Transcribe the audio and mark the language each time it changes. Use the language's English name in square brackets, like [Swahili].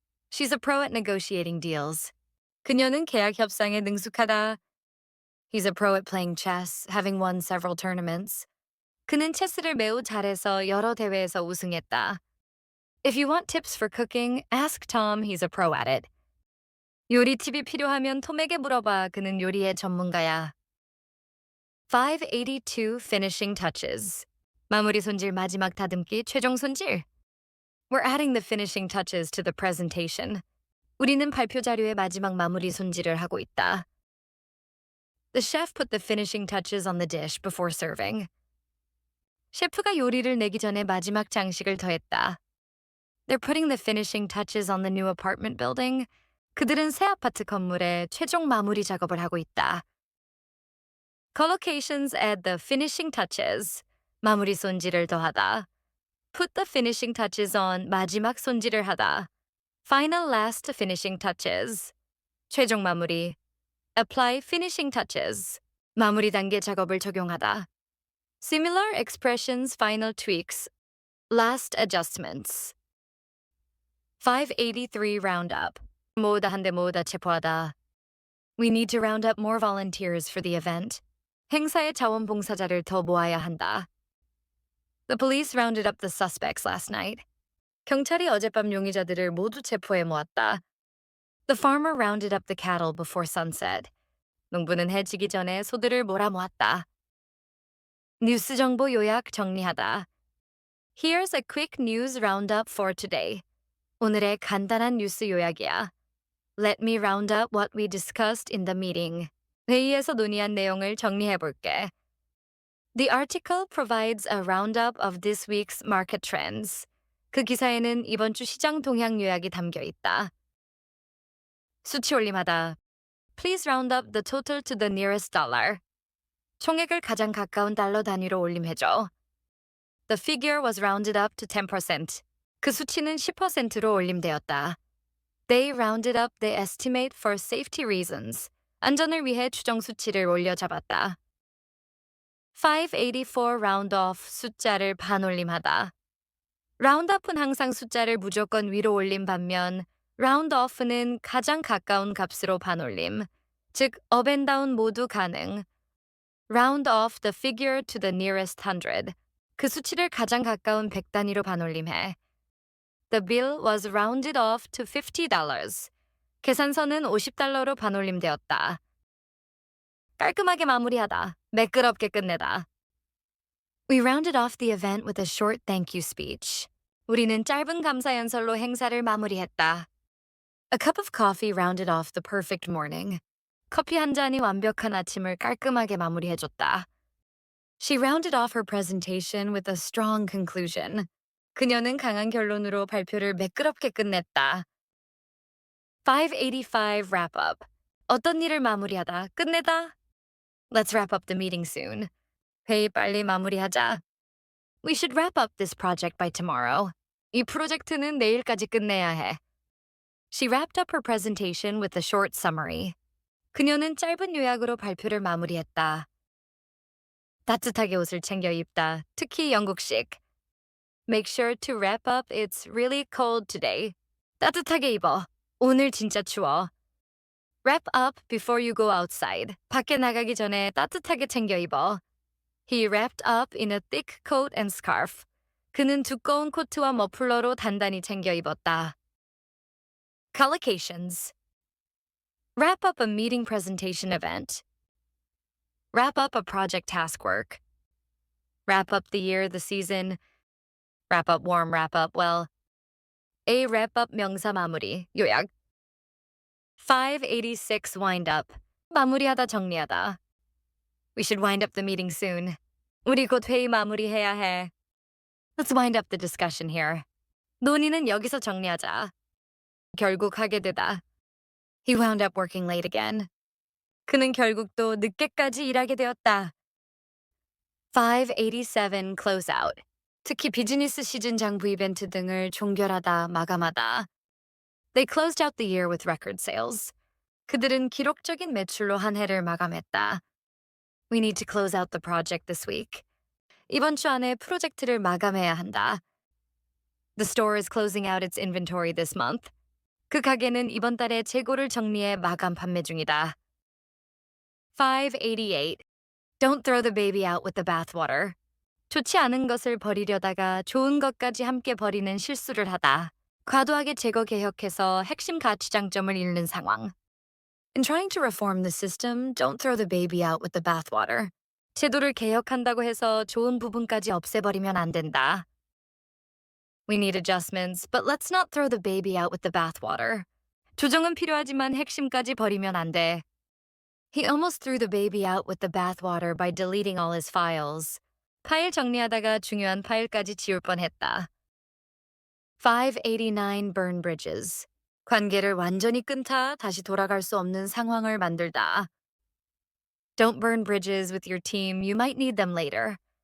[English] She's a pro at negotiating deals. [Korean] 그녀는 계약 협상에 능숙하다. [English] He's a pro at playing chess, having won several tournaments. [Korean] 그는 체스를 매우 잘해서 여러 대회에서 우승했다. [English] If you want tips for cooking, ask Tom. He's a pro at it. [Korean] 요리 팁이 필요하면 톰에게 물어봐. 그는 요리의 전문가야. 582. [English] Finishing touches. [Korean] 마무리 손질 마지막 다듬기 최종 손질. [English] We're adding the finishing touches to the presentation. [Korean] 우리는 발표 자료의 마지막 마무리 손질을 하고 있다. [English] The chef put the finishing touches on the dish before serving. [Korean] 셰프가 요리를 내기 전에 마지막 장식을 더했다. [English] They're putting the finishing touches on the new apartment building. [Korean] 그들은 새 아파트 건물에 최종 마무리 작업을 하고 있다. [English] Collocations add the finishing touches. [Korean] 마무리 손질을 더하다. [English] Put the finishing touches on. [Korean] 마지막 손질을 하다. [English] Final last finishing touches. [Korean] 최종 마무리. [English] Apply finishing touches. [Korean] 마무리 단계 작업을 적용하다. [English] Similar expressions, final tweaks. Last adjustments. 583. Round up. [Korean] 모으다 한데 모으다 체포하다. [English] We need to round up more volunteers for the event. [Korean] 행사의 자원봉사자를 더 모아야 한다. [English] The police rounded up the suspects last night. [Korean] 경찰이 어젯밤 용의자들을 모두 체포해 모았다. [English] The farmer rounded up the cattle before sunset. [Korean] 농부는 해 지기 전에 소들을 몰아 모았다. 뉴스 정보 요약 정리하다. [English] Here's a quick news roundup for today. [Korean] 오늘의 간단한 뉴스 요약이야. [English] Let me round up what we discussed in the meeting. [Korean] 회의에서 논의한 내용을 정리해 볼게. [English] The article provides a roundup of this week's market trends. [Korean] 그 기사에는 이번 주 시장 동향 요약이 담겨 있다. 수치 올림하다. [English] Please round up the total to the nearest dollar. [Korean] 총액을 가장 가까운 달러 단위로 올림해줘. [English] The figure was rounded up to 10%. [Korean] 그 수치는 10%로 올림되었다. [English] They rounded up the estimate for safety reasons. [Korean] 안전을 위해 추정 수치를 올려잡았다. 584. round off. 숫자를 반올림하다. round up은 항상 숫자를 무조건 위로 올림 반면 round off는 가장 가까운 값으로 반올림, 즉 [English] up and down [Korean] 모두 가능. [English] Round off the figure to the nearest 100. [Korean] 그 수치를 가장 가까운 100 단위로 반올림해. [English] The bill was rounded off to $50. [Korean] 계산서는 $50로 반올림되었다. 깔끔하게 마무리하다. 매끄럽게 끝내다. [English] We rounded off the event with a short thank you speech. [Korean] 우리는 짧은 감사 연설로 행사를 마무리했다. [English] A cup of coffee rounded off the perfect morning. [Korean] 커피 한 잔이 완벽한 아침을 깔끔하게 마무리해줬다. [English] She rounded off her presentation with a strong conclusion. [Korean] 그녀는 강한 결론으로 발표를 매끄럽게 끝냈다. [English] 585. wrap up. [Korean] 어떤 일을 마무리하다, 끝내다. [English] Let's wrap up the meeting soon. [Korean] 회의 빨리 마무리하자. [English] We should wrap up this project by tomorrow. [Korean] 이 프로젝트는 내일까지 끝내야 해. [English] She wrapped up her presentation with a short summary. [Korean] 그녀는 짧은 요약으로 발표를 마무리했다. 따뜻하게 옷을 챙겨 입다, 특히 영국식. [English] Make sure to wrap up. It's really cold today. [Korean] 따뜻하게 입어. 오늘 진짜 추워. [English] Wrap up before you go outside. [Korean] 밖에 나가기 전에 따뜻하게 챙겨 입어. [English] He wrapped up in a thick coat and scarf. [Korean] 그는 두꺼운 코트와 머플러로 단단히 챙겨 입었다. [English] Collocations. Wrap up a meeting presentation event. Wrap up a project task work. Wrap up the year, the season. Wrap up warm, wrap up well. A wrap up [Korean] 명사 마무리, 요약. 586. wind up. 마무리하다 정리하다. [English] We should wind up the meeting soon. [Korean] 우리 곧 회의 마무리해야 해. [English] Let's wind up the discussion here. [Korean] 논의는 여기서 정리하자. 결국 하게 되다. [English] He wound up working late again. [Korean] 그는 결국 또 늦게까지 일하게 되었다. [English] 587. close out. [Korean] 특히 비즈니스 시즌 장부 이벤트 등을 종결하다, 마감하다. [English] They closed out the year with record sales. [Korean] 그들은 기록적인 매출로 한 해를 마감했다. [English] We need to close out the project this week. [Korean] 이번 주 안에 프로젝트를 마감해야 한다. [English] The store is closing out its inventory this month. [Korean] 그 가게는 이번 달에 재고를 정리해 마감 판매 중이다. 588. [English] Don't throw the baby out with the bathwater. [Korean] 좋지 않은 것을 버리려다가 좋은 것까지 함께 버리는 실수를 하다. 과도하게 제거 개혁해서 핵심 가치 장점을 잃는 상황. [English] In trying to reform the system, don't throw the baby out with the bathwater. [Korean] 제도를 개혁한다고 해서 좋은 부분까지 없애버리면 안 된다. [English] We need adjustments, but let's not throw the baby out with the bathwater. [Korean] 조정은 필요하지만 핵심까지 버리면 안 돼. [English] He almost threw the baby out with the bathwater by deleting all his files. [Korean] 파일 정리하다가 중요한 파일까지 지울 뻔했다. [English] 589 burn bridges. [Korean] 관계를 완전히 끊다 다시 돌아갈 수 없는 상황을 만들다. [English] Don't burn bridges with your team. You might need them later.